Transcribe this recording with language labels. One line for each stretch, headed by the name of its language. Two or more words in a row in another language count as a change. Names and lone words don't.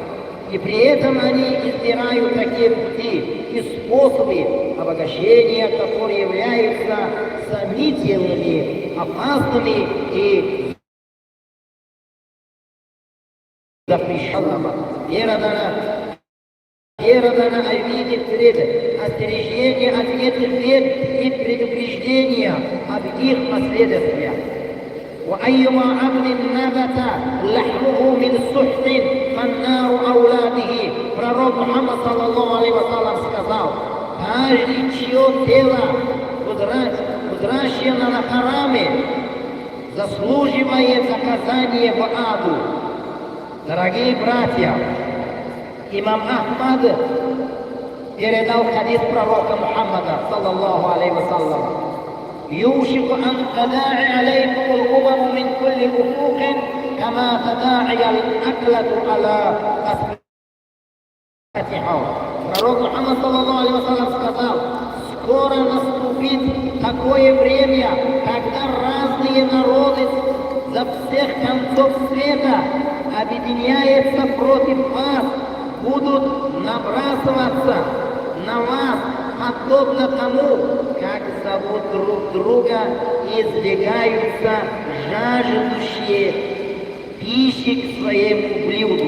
Russian: И при этом они избирают такие пути и способы обогащения, которые являются сомнительными, опасными и запрещенными. Передано о виде вреда, остережение от этих вред и предупреждения об их последствиях.
Arabic: وأيما عبد نبت لحمه من سحت فالنار أولى به.
Russian: Пророк Мухаммад,
Arabic: صلى الله عليه وسلم,
Russian: сказал: каждый, чье тело взращено на хараме, заслуживает наказание в аду. Дорогие братья, имам Ахмад передал хадис пророка Мухаммада,
Arabic: صلى الله عليه وسلم: يوشك أن تداعي عليكم الأمم من كل أفق كما تداعي الأكلة على أسمتها.
Russian: Пророк Мухаммад,
Arabic: صلى الله عليه وسلم,
Russian: сказал: скоро наступит такое время, когда разные народы за всех концов света объединяются против вас, будут набрасываться на вас, подобно тому, как зовут друг друга и сбегаются жаждущие пищи к своему блюду.